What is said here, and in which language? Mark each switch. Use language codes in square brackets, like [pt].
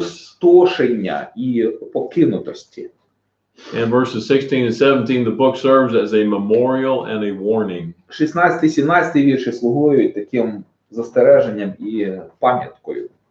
[uk] спустошення і покинутості. [en] And verses 16 and 17, the book serves as a memorial and a warning. [uk] 16-17 вірші слугують таким застереженням і пам'яткою.